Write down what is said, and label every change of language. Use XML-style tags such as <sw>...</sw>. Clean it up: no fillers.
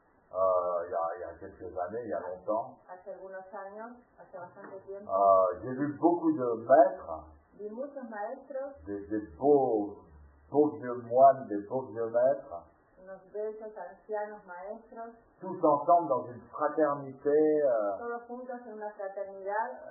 <fr>il y a quelques années, il y a longtemps,</fr> <es>hace algunos años, hace bastante tiempo,</es> <fr>j'ai vu beaucoup de maîtres,</fr> <es>vi muchos maestros,</es> <fr>des beaux vieux moines, des beaux vieux maîtres,</fr> <es>unos bellos ancianos maestros,</es> <fr>tous ensemble dans une fraternité.</fr> <es>Todos juntos en una fraternidad.</es>